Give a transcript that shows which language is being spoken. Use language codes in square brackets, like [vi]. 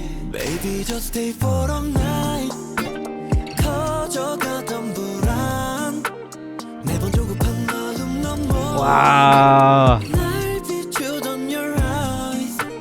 [en] Baby, just stay for a night. [ko] 커져가던 불안 매번 조급한 마음 넘어 Wow. 날 비추던 [en] your eyes.